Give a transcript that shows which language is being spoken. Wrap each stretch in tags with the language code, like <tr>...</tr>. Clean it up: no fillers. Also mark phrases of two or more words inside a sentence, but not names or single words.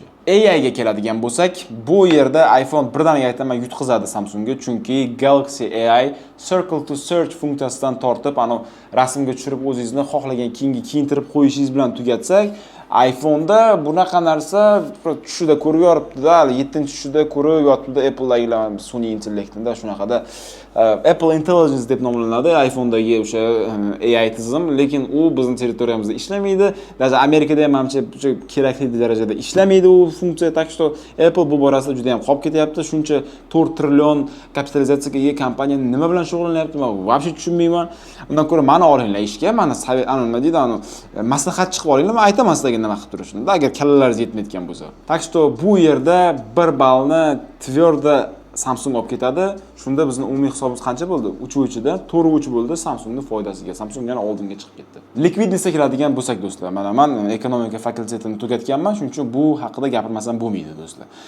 <uz>AI ga keladigan bo'lsak, bu yerda iPhone birdaniga aytaman yutqizadi Samsungga, chunki Galaxy AI Circle to Search funksiyasidan tortib, rasmga tushirib o'zingizni xohlagan kiyimga kiyintirib qo'yishingiz bilan tugatsak, iPhone'da bunaqa narsa tushida ko'rib yoribdi-da, 7-tushida ko'rib yotibdi Apple'dagilar sun'iy intellektda shunaqada Apple Intelligence deb nomlanadi iPhone'dagi o'sha AI tizim, lekin u bizning territoriyamizda ishlamaydi. Даже Amerikada ham menimcha kerakli darajada ishlamaydi u funksiya.</uz> <ru>Так что</ru> <uz>Apple bu borasida juda ham qolib ketyapti. Shuncha 4 trillion kapitalizatsiyaga ega kompaniya nima bilan shug'ullanyapti? Men вообще tushunmayman. Undan ko'ra meni olinglar ishga, meni nima deydi, maslahat chiqib olinglar, men aytaman sizlarga nima qilib turishni, agar kallalaringiz yetmayotgan bo'lsa.</uz> <ru>Так что</ru> <uz>bu yerda 1 ballni tverdo Samsung olib ketadi. Shunda bizning umumiy hisobimiz qancha bo'ldi? 3-da 4 bo'ldi Samsungning foydasiga. Samsung yana oldinga chiqib ketdi. Likvidnessga keladigan bo'lsak do'stlar, mana men ekonomika fakultetini tugatganman, shuning uchun bu haqida gapirmasam bo'lmaydi do'stlar.</uz>